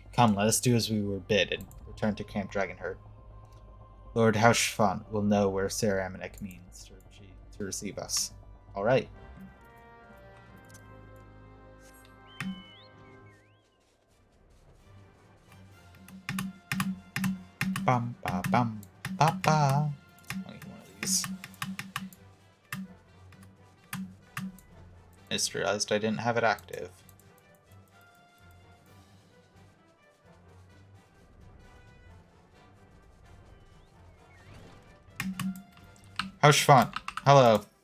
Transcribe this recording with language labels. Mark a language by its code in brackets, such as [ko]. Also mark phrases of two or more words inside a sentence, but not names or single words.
[en] Come, let us do as we were bid and return to Camp Dragonheart. Lord Hausfont will know where Sir Amonic means to receive us. Alright. Bum ba bum ba ba. I'll get one of these. I just realized I didn't have it active. Harshfont, hello.